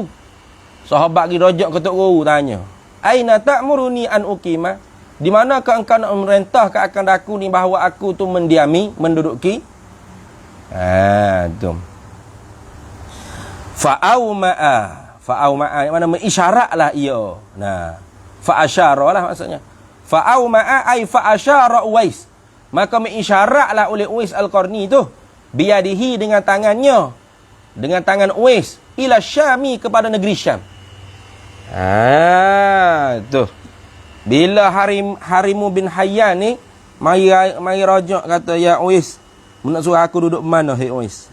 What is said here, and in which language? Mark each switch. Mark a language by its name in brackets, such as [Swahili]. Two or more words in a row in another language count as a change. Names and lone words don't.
[Malay] Sahabat pergi rojak ke tok guru, tanya, [Arabic] أين تأمرني أن أقيم? [Malay] Di manakah engkau nak merintahkan akan aku ni bahawa aku tu mendiami, menduduki? Tu. Fa'auma'a, yang mana mengisyaratlah ia. Fa'asyaralah maksudnya. [Arabic] فأومأ أي فأشار أويس. [Malay] Maka mengisyaratlah oleh Uwais Al-Qarni tu, biyadihi, dengan tangannya, dengan tangan Uwais, [Arabic] إلى الشام, [Malay] kepada negeri Syam. Tu. Bila Harimu bin Hayyan ni mari rojak, kata, ya Uwais, nak suruh aku duduk mana, hei Uwais?